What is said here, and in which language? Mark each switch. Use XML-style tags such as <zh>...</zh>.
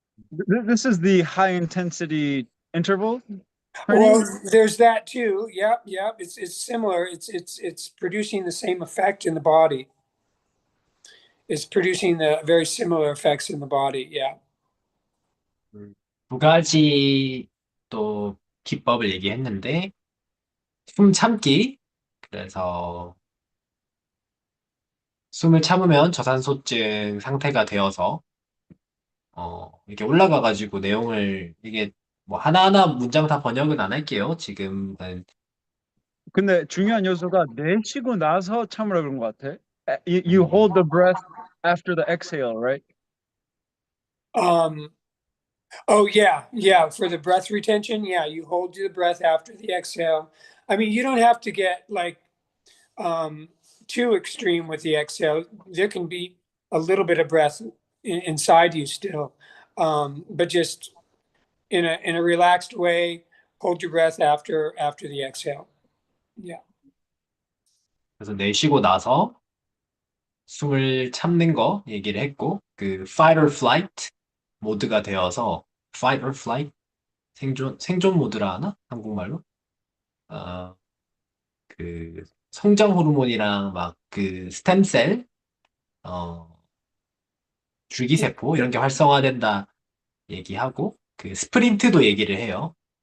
<en>This is the high intensity interval Well, training. there's that too. Yep, yep. It's similar. It's producing the same effect in the body. It's producing the very similar effects in the body. Yeah.</en> <ko>두 가지 또 기법을 얘기했는데 숨 참기. 그래서 숨을 참으면 저산소증 상태가 되어서 이렇게 올라가가지고 내용을 이게 뭐 하나하나 문장 다 번역은 안 할게요. 지금은 근데 중요한 요소가 내쉬고 나서 참으라 그런 것 같아.</ko> <en>You hold the breath after the exhale, right? Oh yeah, yeah. For the breath retention, yeah, you hold the breath after the exhale. I mean, you don't have to get like too extreme with the exhale. There can be a little bit of breath inside you still, but just in a relaxed way, hold your breath after the exhale. Yeah.</en> <ko>그래서 내쉬고 나서 숨을 참는 거 얘기를 했고 그 fight or flight 모드가 되어서 fight or flight 생존 모드라 하나? 한국말로? 그 성장 호르몬이랑 막 그 스템셀 줄기세포 이런 게 활성화된다 얘기하고 그 스프린트도 얘기를 해요.</ko>